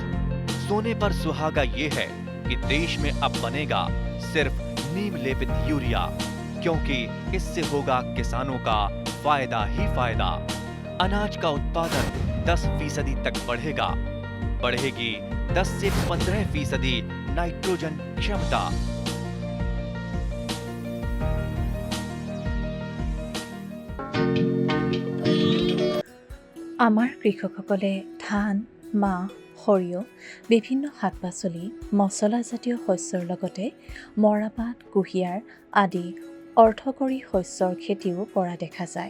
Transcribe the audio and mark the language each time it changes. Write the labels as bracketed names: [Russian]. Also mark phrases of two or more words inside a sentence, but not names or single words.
[Hindi] सोने पर सुहागा ये है कि देश में अब बनेगा सिर्फ नीम लेपित यूरिया, क्योंकि इससे होगा किसानों का फायदा ही फायदा। अनाज का उत्पादन 10% तक बढ़ेगा, बढ़ेगी 10 से 15% नाइट्रोजन क्षमता। [Assamese] আমাৰ কৃষকসকলে ধান, মাহ, সৰিয়হ, বিভিন্ন শাক পাচলি, মছলাজাতীয় শস্যৰ লগতে মৰাপাট, কুঁহিয়াৰ আদি অৰ্থকৰী শস্যৰ খেতিও কৰা দেখা যায়।